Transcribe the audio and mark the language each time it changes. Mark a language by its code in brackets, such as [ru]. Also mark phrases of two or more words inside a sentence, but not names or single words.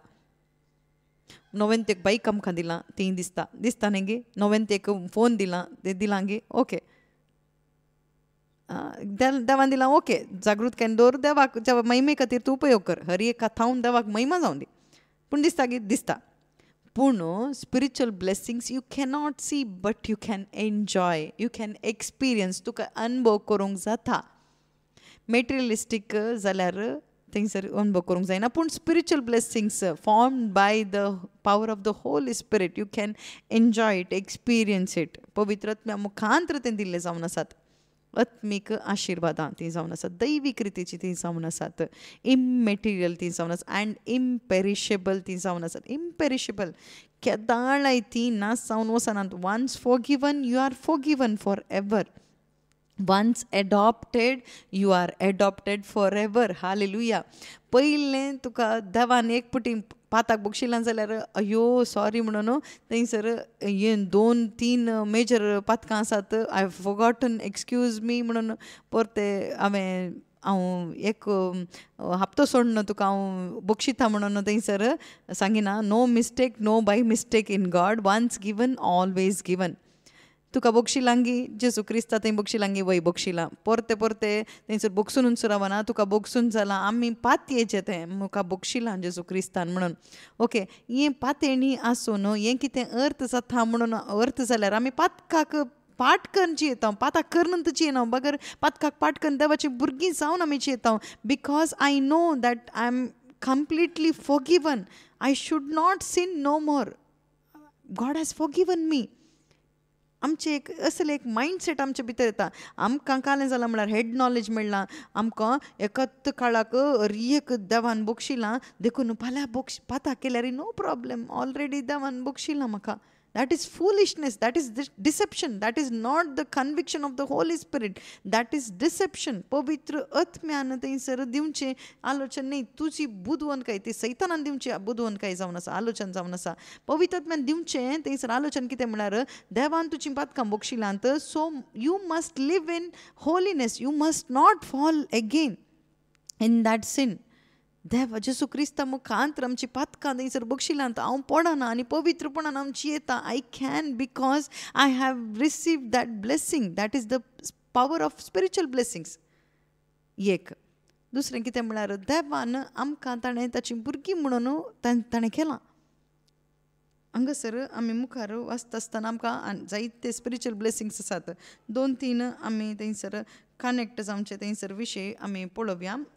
[kok] नवें ते एक बाईक आमकां दिलां, तें दिसता. दिसता न्ही गी? नवें ते एक फोन दिलां, तें दिलां गी? ओके. देवान दिलां, ओके. जागृतकायेन दवर, देवाक महिमे खातीर तूं उपयोग कर. हर एक थावन देवाक महिमा जावं दी. पूण दिसता गी? दिसता. पूण [en] spiritual blessings you cannot see but you can enjoy, you can experience, [kok] तुका अनुभव करूंक जाता. मेटेरियलिस्टीक जाल्यार थंयसर अनुभव करूंक जायना. [en] पूण spiritual blessings formed by the power of the Holy Spirit you can enjoy it, experience it. [kok] पवित्र आत्म्या मुखांतर तें दिल्ले जावन आसात. आत्मीक आशिर्वादां ती जावन आसात, दैवीक रितीची ती जावन आसात, इममेटेरियल ती जावन आसात [en] and imperishable [kok] ती जावन आसात. इम्पेरिशेबल केदाळय ती नास जावन वचनात. [en] Once forgiven you are forgiven forever. Once adopted you are adopted forever. वन्स एडॉप्टेड यू आर एडॉप्टेड फॉर एवर. [kok] हालेलुया. पयलें तुका देवान एक पुटी पाताक बक्षिलां जाल्यार अयो सॉरी म्हणून थंयसर हे 2-3 मेजर पातकां आसात, [en] I have forgotten, excuse me [kok] म्हणून परते हांव एक हप्तो सोडून तुका हांव बक्षिता म्हणून थंयसर सांगिना. [en] No mistake, no by mistake in God. Once given always given. [kok] तुका बक्षिलांगी जेसू क्रिस्ता थंय बक्षिलांगी वय बक्षिलां परते थंयसर बक्षून रावना. तुका बक्षून जालां, आमी पातयेचें तें मुका बक्षिलां जेसू क्रिस्तान म्हणून. ओके, हें पातेणी आसून हें कितें अर्थ जाता म्हणून अर्थ जाल्यार आमी पातकाक पाठ करून जियेता. पाताक करनंत जियेना, बगर पातकाक पाठ करून देवाची भुरगीं जावन आमी जियेता. [en] Because I know that I am completely forgiven. I should not sin no more. God has forgiven me. [kok] आमचें एक असलें एक मायंडसेट आमचे भितर येता. आमकां कालें जालां म्हळ्यार [en] head knowledge [kok] मेळ्ळां. आमकां एकत काळाक रियेक देवान बक्षिलां देखून फाल्यां पाताक केल्यार [en] no problem, [kok] ऑलरेडी देवान बक्षिलां म्हाका. [en] That is foolishness, that is deception, that is not the conviction of the Holy Spirit, that is deception. [kok] पवित्र आत्म्यान थंयसर दिवचें आलोचन न्ही, तुजी बुदवंतकाय ती सैतानान दिवची बुदवंतकाय जावन आसा, आलोचन जावन आसा. पवित्र आत्म्यान दिवचें थंयसर आलोचन कितें म्हळ्यार देवान तुजी पातकां बक्षिलांत, [en] so you must live in holiness, you must not fall again in that sin. [kok] देव जेसू क्रिस्ता मुखांतर आमची पातकां थंयसर बक्षिलांत हांव पडना आनी पवित्रपणान आमची येता. [en] I can because I have received that blessing. That is the power of spiritual blessings. [kok] एक दुसरें कितें म्हळ्यार देवान आमकां ताणें ताची भुरगीं म्हणून ताणें केलां. हांगासर आमी मुखार वाचता आसतना आमकां जायते [en] spiritual blessings [kok] आसात. 2-3 आमी थंयसर कनेक्ट जावचे थंयसर विशय आमी पळोवया.